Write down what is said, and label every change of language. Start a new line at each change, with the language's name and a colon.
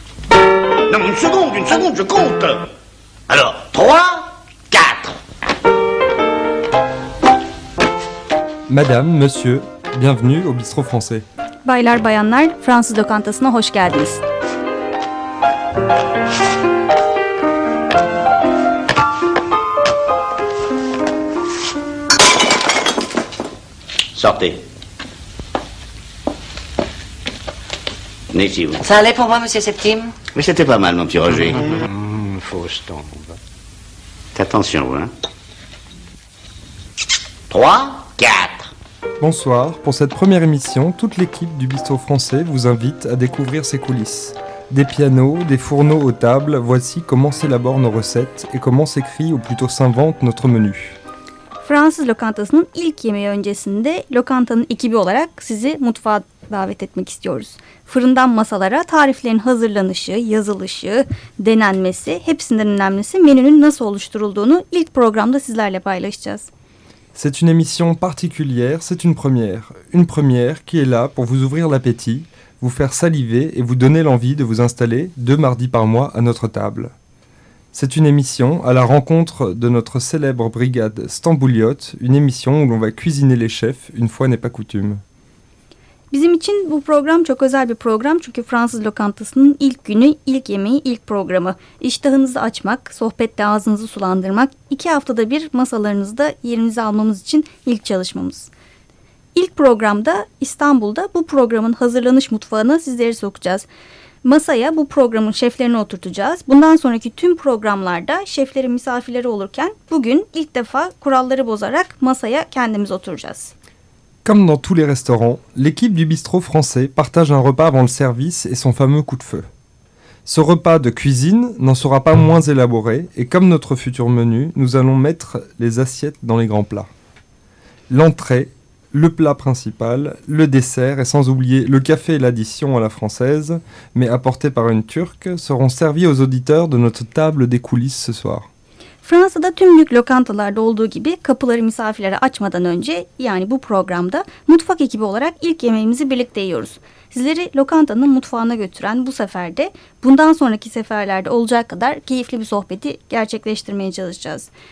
French: Non, une seconde, je compte. Alors, trois, quatre. Madame, monsieur, bienvenue au bistrot français.
Turkish: Baylar, bayanlar, Fransız lokantasına hoş geldiniz.
French: Sortez. Venez-y, vous. Ça allait pour moi, monsieur Septime? Mais c'était pas mal, mon petit Roger. Fausse tombe. Attention, vous, hein. Trois, quatre. Bonsoir. Pour cette première émission, toute l'équipe du Bistrot Français vous invite à découvrir ses coulisses. Des pianos, des fourneaux aux tables, voici comment s'élaborent nos recettes et comment s'écrit, ou plutôt s'invente, notre menu.
Turkish: Fransız lokantasının ilk yemeği öncesinde lokantanın ekibi olarak sizi mutfağa davet etmek istiyoruz. Fırından masalara tariflerin hazırlanışı, yazılışı, denenmesi, hepsinden önemlisi menünün nasıl oluşturulduğunu ilk programda sizlerle paylaşacağız.
French: C'est une émission particulière, c'est une première. Une première qui est là pour vous ouvrir l'appétit, vous faire saliver et vous donner l'envie de vous installer deux mardis par mois à notre table. C'est une émission à la rencontre de notre célèbre brigade Stambouliot, une émission où l'on va cuisiner les chefs une fois n'est pas coutume.
Turkish: Bizim için bu program çok özel bir program çünkü Fransız lokantasının ilk günü, ilk yemeği, ilk programı. İştahınızı açmak, sohbette ağzınızı sulandırmak, iki haftada bir masalarınızda yerinizi almamız için ilk çalışmamız. İlk programda İstanbul'da bu programın hazırlanış mutfağına sizleri sokacağız. Masaya bu programın şeflerini oturtacağız. Bundan sonraki tüm programlarda şeflerin misafirleri olurken bugün ilk defa kuralları bozarak masaya kendimiz oturacağız.
French: Comme dans tous les restaurants, l'équipe du bistrot français partage un repas avant le service et son fameux coup de feu. Ce repas de cuisine n'en sera pas moins élaboré et comme notre futur menu, nous allons mettre les assiettes dans les grands plats. L'entrée, le plat principal, le dessert et sans oublier le café et l'addition à la française, mais apporté par une turque, seront servis aux auditeurs de notre table des coulisses ce soir.
Turkish: Fransa'da tüm büyük lokantalarda olduğu gibi kapıları misafirlere açmadan önce yani bu programda mutfak ekibi olarak ilk yemeğimizi birlikte yiyoruz. Sizleri lokantanın mutfağına götüren bu sefer de bundan sonraki seferlerde olacak kadar keyifli bir sohbeti gerçekleştirmeye çalışacağız.